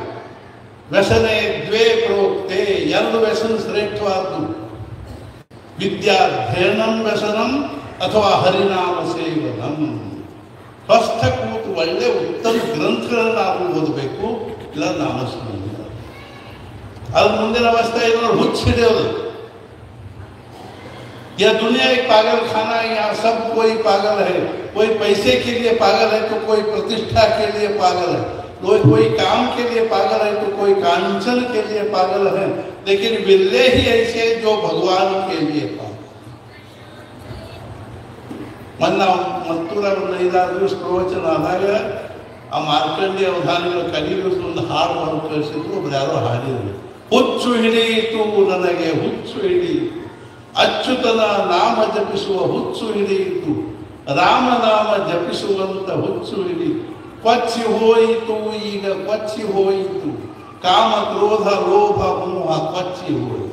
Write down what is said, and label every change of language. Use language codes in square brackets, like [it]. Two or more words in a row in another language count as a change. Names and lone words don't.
[sa] ವ್ಯಸನೆ ದ್ವೇ ಪ್ರೋಕ್ತೆ, 2 [kn] ವ್ಯಸನ ಶ್ರೇಷ್ಠವಾದ್ದು. [sa] ವಿದ್ಯಾಧ್ಯಯನಂ ವ್ಯಸನಂ ಅಥವಾ ಹರಿನಾಮ ಸೇವನಂ. [kn] ಸ್ವಸ್ಥ ಕೂತು ಒಳ್ಳೆ ಉತ್ತಮ ಗ್ರಂಥಗಳನ್ನು ಓದಬೇಕು, ಇಲ್ಲ ನಾಮಸ್ಮರಣೆ. ಅದು ಮುಂದಿನ ಅವಸ್ಥೆ ಏನೋ ಹುಚ್ಚ ಹಿಡಿಯೋದು. [hi] यह दुनिया एक पागल खाना है, यहाँ सब कोई पागल है. कोई पैसे के लिए पागल है तो कोई प्रतिष्ठा के लिए पागल है, कोई काम के लिए पागल है तो कोई कांचन के लिए पागल है. लेकिन बिल्ले ही ऐसे जो भगवान के लिए पागल. [kn] ಮೊನ್ನೆ ಮತ್ತೂರ ಒಂದು 5-6 ದಿವಸ ಪ್ರವಚನ ಆದಾಗ ಆ ಮಾರ್ಕಂಡಿ ಅವಧಾನಿಗಳ ಕಲಿಯುವ ಒಂದು ಹಾಡು ಮಾಡಿ ಕಳಿಸಿದ್ರು. ಒಬ್ರು ಯಾರೋ ಹಾಡಿದ್ರು, ಹುಚ್ಚು ಹಿಡಿಯಿತು ನನಗೆ ಹುಚ್ಚು ಹಿಡಿಯಿತು, ಅಚ್ಯುತನ ನಾಮ ಜಪಿಸುವ ಹುಚ್ಚು ಹಿಡಿಯಿತು, ರಾಮನಾಮ ಜಪಿಸುವಂತ ಹುಚ್ಚು ಹಿಡಿಯಿತು, ಕೊಚ್ಚಿ ಹೋಯಿತು ಈಗ ಕೊಚ್ಚಿ ಹೋಯಿತು, ಕಾಮ ಕ್ರೋಧ ಲೋಭ ಮೋಹ ಕೊಚ್ಚಿ ಹೋಯಿತು.